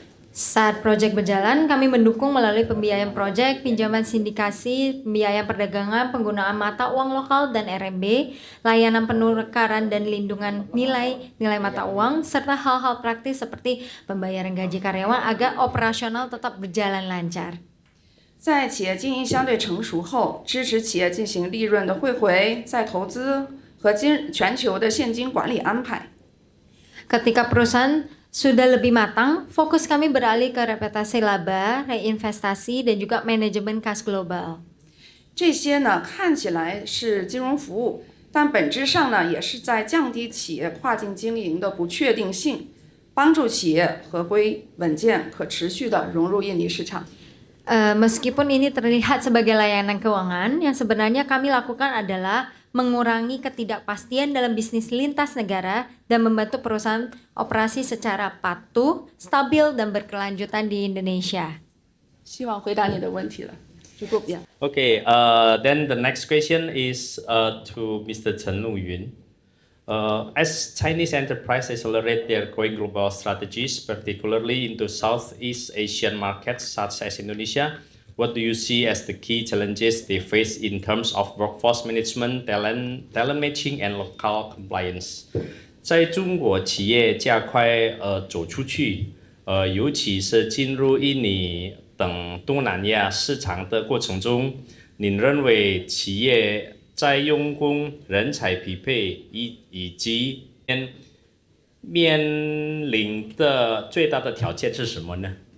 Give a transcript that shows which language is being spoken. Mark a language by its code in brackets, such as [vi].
[id] Saat proyek berjalan, kami mendukung melalui pembiayaan proyek, pinjaman sindikasi, pembiayaan perdagangan, penggunaan mata uang lokal dan RMB, layanan penukaran dan lindungan nilai mata uang, serta hal-hal praktis seperti pembayaran gaji karyawan agar operasional tetap berjalan lancar. [zh] 在企业经营相对成熟后，支持企业进行利润的汇回、再投资和全球的现金管理安排。 [id] Ketika perusahaan sudah lebih matang, fokus kami beralih ke reputasi laba, reinvestasi, dan juga manajemen kas global. [zh] 这些呢看起来是金融服务，但本质上呢也是在降低企业跨境经营的不确定性，帮助企业合规、稳健、可持续地融入印尼市场。 [id] Meskipun ini terlihat sebagai layanan keuangan, yang sebenarnya kami lakukan adalah mengurangi ketidakpastian dalam bisnis lintas negara dan membantu perusahaan operasi secara patuh, stabil, dan berkelanjutan di Indonesia. [zh] 希望回答你的问题了。 [id] cukup ya. [en] Okay, then the next question is to Mr. Chen Luyun. As Chinese enterprises accelerate their growing global strategies, particularly into Southeast Asian markets such as Indonesia, what do you see as the key challenges they face in terms of workforce management, talent matching, and local compliance? [zh] 在中国企业加快走出去，尤其是进入印尼等东南亚市场的过程中，您认为企业在用工人才匹配以及面临的最大的挑战是什么呢？